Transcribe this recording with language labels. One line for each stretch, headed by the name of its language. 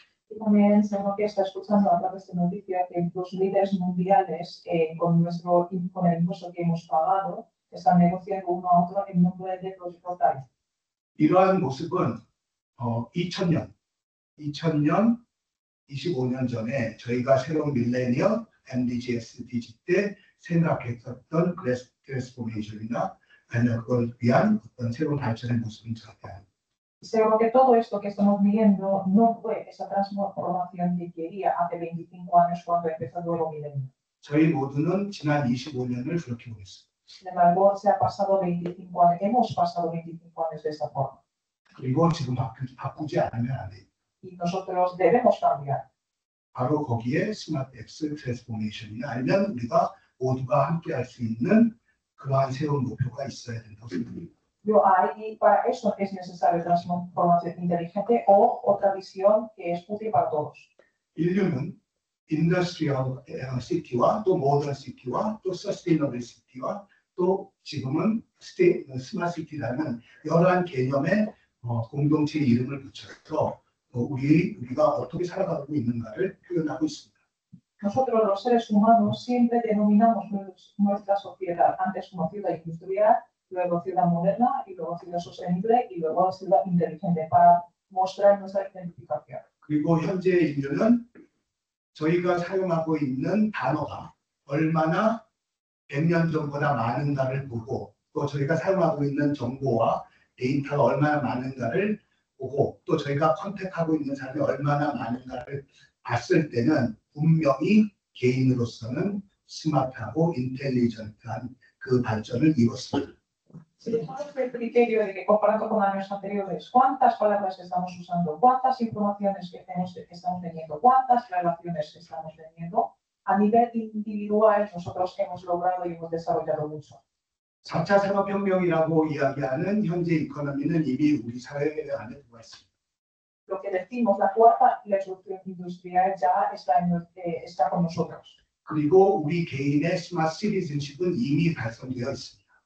Spanish: Y también seguro que está escuchando a través de noticias que los líderes mundiales con el impuesto que hemos pagado están negociando uno a otro en nombre de los portales.
Korean: 이러한 모습은 2000년 25년 전에 저희가 새로운 밀레니엄 MDG/SDG 때 생각했었던 트랜스포메이션이나 아니면 그걸 위한 어떤 새로운 발전의 모습인 것 같아요.
Spanish: Seguro que todo esto que estamos viviendo no fue esa transformación que quería hace 25 años cuando empezó el nuevo milenio.
Korean: 저희 모두는 지난 25년을 그렇게 보냈습니다.
Spanish: Sin embargo, se ha pasado 25 años, hemos pasado 25 años de esta forma.
Korean: 그리고 지금 바꾸지 않으면 안 돼요.
Spanish: Y nosotros debemos cambiar.
Korean: 바로 거기에 스마트 엑스 트랜스포메이션이나 아니면 우리가 모두가 함께 할 수 있는 그러한 새로운 목표가 있어야 된다고 생각합니다.
Spanish: Y para eso es necesaria transformación inteligente o otra visión que es útil para todos.
Korean: 인류는 인더스트리얼 시티와 또 모던 시티와 또 서스테이너블 시티와 또 지금은 스마트 시티라는 여러 개념의 공동체 이름을 붙여서 우리가 어떻게 살아가고 있는가를 표현하고 있습니다.
Spanish: Nosotros los seres humanos siempre denominamos nuestra sociedad antes como ciudad industrial, luego ciudad moderna y luego ciudad sostenible y luego ciudad inteligente para mostrar nuestra identificación.
Korean: 그리고 현재 인류는 저희가 사용하고 있는 단어가 얼마나 100년 전보다 많은가를 보고 또 저희가 사용하고 있는 정보와 데이터가 얼마나 많은가를 보고 또 저희가 컨택하고 있는 사람이 얼마나 많은가를 봤을 때는 분명히 개인으로서는 스마트하고 인텔리전트한 그 발전을 이뤘습니다.
Spanish: Si dejamos el criterio de que comparando con años anteriores, cuántas palabras estamos usando, cuántas informaciones que estamos teniendo, cuántas relaciones estamos teniendo, a nivel individual nosotros hemos logrado y hemos desarrollado mucho.
Korean: 4차 산업혁명이라고 이야기하는 현재 이코노미는 이미 우리 사회 안에 들어와 있습니다.
Spanish: Lo que decimos, la cuarta revolución industrial ya está con nosotros.
Korean: 그리고 우리 개인의 스마트 시티즌십은 이미 달성되어 있습니다.